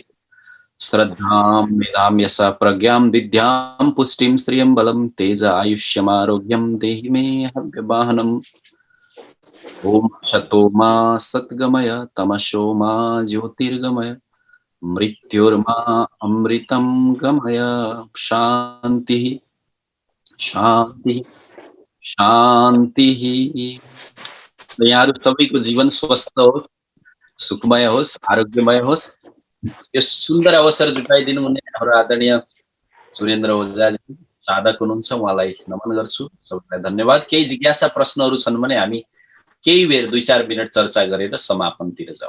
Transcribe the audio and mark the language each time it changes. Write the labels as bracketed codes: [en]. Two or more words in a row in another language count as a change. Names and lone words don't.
[sa] श्रद्धां मेधां यशः प्रज्ञां विद्यां पुष्टिं श्रियं बलं तेज आयुष्यमारोग्यं देहि मे हव्यवाहनम्। ओम शतो मा सद्गमय, तमसो मा ज्योतिर्गमय, मृत्युर्मा अमृतं गमय। शान्तिः शान्तिः शान्तिः। [ne] यहाँहरु सबैको जीवन स्वस्थ होस्, सुखमय होस्, आरोग्यमय होस्। यो सुन्दर अवसर जुटाइदिनु हुने हाम्रो आदरणीय सुरेन्द्र ओझाजी साधक हुनुहुन्छ, उहाँलाई नमन गर्छु। सबैलाई धन्यवाद। केही जिज्ञासा प्रश्नहरू छन् भने हामी केही बेर 2-4 मिनट चर्चा गरेर समापनतिर जाउँ।